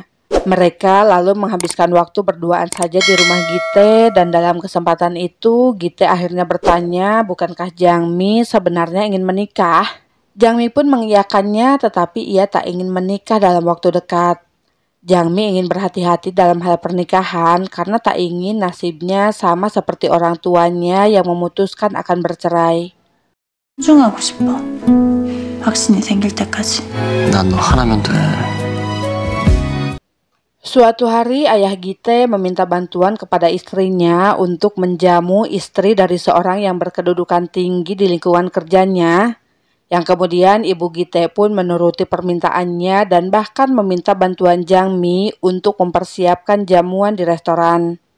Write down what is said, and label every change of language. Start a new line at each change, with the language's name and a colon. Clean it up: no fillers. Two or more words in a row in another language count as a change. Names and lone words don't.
Indonesian: Mereka lalu menghabiskan waktu berduaan saja di rumah Gite dan dalam kesempatan itu Gite akhirnya bertanya bukankah Jangmi sebenarnya ingin menikah. Jangmi pun mengiyakannya tetapi ia tak ingin menikah dalam waktu dekat. Jangmi ingin berhati-hati dalam hal pernikahan karena tak ingin nasibnya sama seperti orang tuanya yang memutuskan akan bercerai.
Korean: 존중하고 싶어. 확신이 생길 때까지. 난 너 하나면 돼.
Indonesian: Suatu hari ayah Gite meminta bantuan kepada istrinya untuk menjamu istri dari seorang yang berkedudukan tinggi di lingkungan kerjanya, yang kemudian Ibu Gite pun menuruti permintaannya dan bahkan meminta bantuan Jangmi untuk mempersiapkan jamuan di restoran.